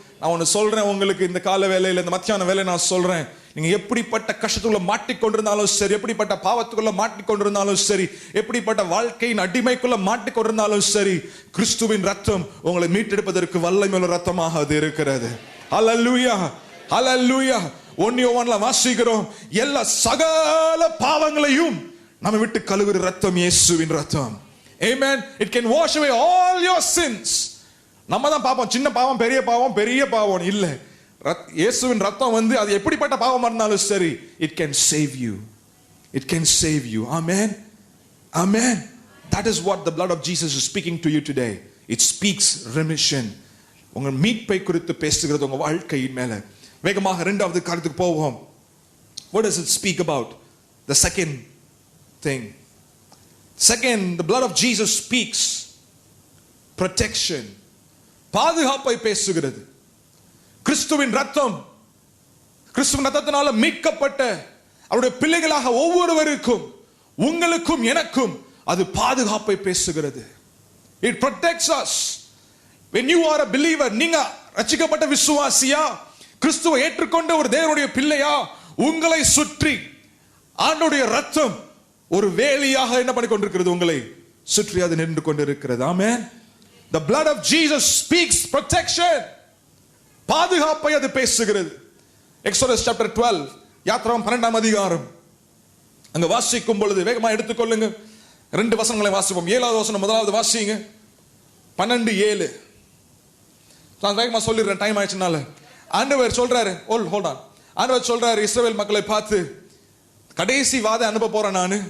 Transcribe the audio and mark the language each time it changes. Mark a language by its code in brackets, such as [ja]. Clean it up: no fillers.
[ta] நான் ஒன்னு சொல்றேன் உங்களுக்கு, இந்த கால வேலையில, இந்த மத்தியான வேலை நான் சொல்றேன், நீங்க எப்படிப்பட்ட கஷ்டத்துக்குள்ள மாட்டிக்கொண்டிருந்தாலும் சரி, எப்படிப்பட்ட பாவத்துக்குள்ள மாட்டிக்கொண்டிருந்தாலும் சரி, எப்படிப்பட்ட வாழ்க்கையின் அடிமைக்குள்ள மாட்டிக்கொண்டிருந்தாலும் சரி, கிறிஸ்துவின் ரத்தம் உங்களை மீட்டெடுப்பதற்கு வல்லமையுள்ள ரத்தமாக அது இருக்கிறது. ஹல்லேலூயா, ஹல்லேலூயா. 1 யோவான்ல வாசிக்கிறோம், எல்லா சகல பாவங்களையும் நம்ம விட்டு கழுவுற ரத்தம் இயேசுவின் ரத்தம். [en] Amen. It can wash away all your sins. [ta] நம்ம தான் பாப்போம், சின்ன பாவம் பெரிய பாவம் பெரிய பாவம் இல்ல. இயேசுவின் ரத்தம் வந்து அது எப்படிப்பட்ட பாவமா இருந்தாலும் சரி, [en] it can save you. It can save you. Amen. Amen. That is what the blood of Jesus is speaking to you today. It speaks remission. [ta] உங்க மீட்பை குறித்து பேசுகிறது உங்க வாழ்க்கையின் மேல. வேகமாக இரண்டாவது காரியத்துக்கு போவோம். [en] What does it speak about? The second thing. Second, the blood of Jesus speaks protection. [ta] பாதுகாப்பை பேசுகிறது. கிறிஸ்துவின் ரத்தம், கிறிஸ்துவின் ரத்தத்தினால மீட்கப்பட்ட அவருடைய பிள்ளைகளாக ஒவ்வொருவருக்கும், உங்களுக்கும் எனக்கும் அது பாதுகாப்பை பேசுகிறது. [en] It protects us. When you are a believer, [ta] நீங்க ரட்சிக்கப்பட்ட விசுவாசியா, கிறிஸ்துவை ஏற்றுக்கொண்ட ஒரு தேவனுடைய பிள்ளையா, உங்களை சுற்றி ஆண்டவருடைய ரத்தம் ஒரு வேலியாக என்ன பண்ணி கொண்டிருக்கிறது, உங்களை சுற்றி அது நின்று கொண்டிருக்கிறது. ஆமென். [en] The blood of Jesus speaks protection. [ta] பாதுகாப்பை அது பேசுகிறது. Exodus chapter 12, யாத்திராகமம் 12ஆம் அதிகாரம் அங்க வாசிக்கும் பொழுது வேகமா எடுத்துக்கொள்ளுங்க. 2 வசனங்களை வாசிப்போம். 7வது வசனம் முதலாவது வாசிங்க. 12:7. நான் வேகமா சொல்லிடுறேன், டைம் ஆயிடுச்சுனால. ஆண்டவர் சொல்றாரு, ஹோல்ட் ஆன். ஆண்டவர் சொல்றாரு இஸ்ரவேல் மக்களை பார்த்து, கடைசி வாதை அனுப்ப போறேன் நானு.